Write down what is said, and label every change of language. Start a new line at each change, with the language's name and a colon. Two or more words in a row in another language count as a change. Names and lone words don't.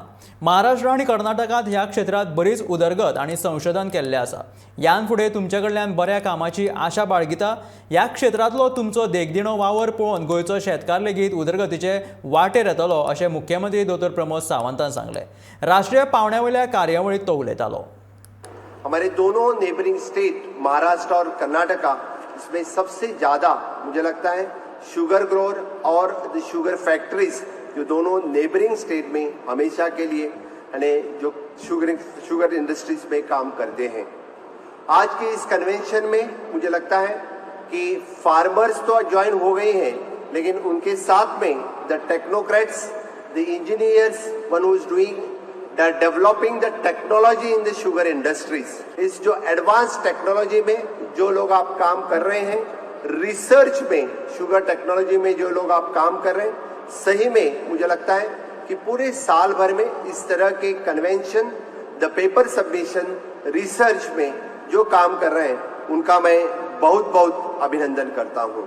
Konkani: महाराष्ट्र आणि कर्नाटकांत ह्या क्षेत्रात बरीच उदरगत आणि संशोधन केल्लें आसा। ह्यान फुडें तुमचे कडल्यान बऱ्या कामाची आशा बाळगिता। ह्या क्षेत्रांतलो तुमचो देखदिणो वावर पळोवन गोंयचो शेतकार लेगीत उदरगतीचे वाटेर येतलो, अशें मुख्यमंत्री डॉ. प्रमोद सावंतान सांगलें। राष्ट्रीय पावंड्यावयल्या कार्यावळींत तो उलयतालो।
Hindi: हमारे दोनों
English: neighbouring state
Hindi: महाराष्ट्र और कर्नाटका, इसमें सबसे ज़्यादा मुझे लगता है
English: sugar grower
Hindi: और
English: the sugar factories
Hindi: जो दोनों
English: neighbouring state
Hindi: में हमेशा के लिए जो
English: sugar industries
Hindi: में काम करते हैं। आज के इस कन्वेंशन में मुझे लगता है कि फार्मर्स तो ज्वाइन हो गए हैं, लेकिन उनके साथ में
English: the technocrats, the engineers, one who is doing developing the technology in the sugar industries.
Hindi: इस जो
English: advance technology
Hindi: में जो लोग आप काम कर रहे हैं, रिसर्च में
English: sugar technology
Hindi: में जो लोग आप काम कर रहे हैं, सही में मुझे लगता है कि पूरे साल भर में इस तरह के कन्वेंशन,
English: the paper submission,
Hindi: रिसर्च में जो काम कर रहे हैं, उनका मैं बहुत बहुत अभिनंदन करता हूँ।